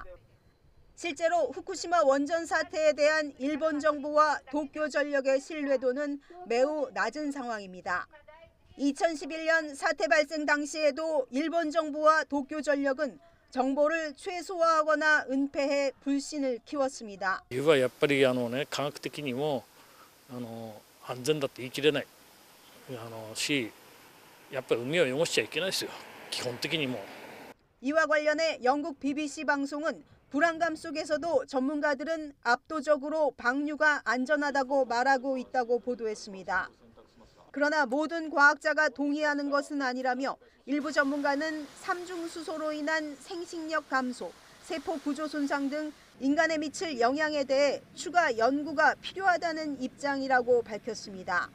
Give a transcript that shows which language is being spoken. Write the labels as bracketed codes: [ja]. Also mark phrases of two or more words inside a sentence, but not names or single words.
[ko] 실제로 후쿠시마 원전 사태에 대한 일본 정부와 도쿄전력의 신뢰도는 매우 낮은 상황입니다. 2011년 사태 발생 당시에도 일본 정부와 도쿄전력은 정보를 최소화하거나 은폐해 불신을 키웠습니다. [ja] 湯はやっぱり科学的にも安全だと言い切れないし、やっぱり海を汚しちゃいけないですよ。基本的にも。 [ko] 이와 관련해 영국 BBC 방송은 불안감 속에서도 전문가들은 압도적으로 방류가 안전하다고 말하고 있다고 보도했습니다. 그러나 모든 과학자가 동의하는 것은 아니라며 일부 전문가는 삼중수소로 인한 생식력 감소, 세포 구조 손상 등 인간에 미칠 영향에 대해 추가 연구가 필요하다는 입장이라고 밝혔습니다.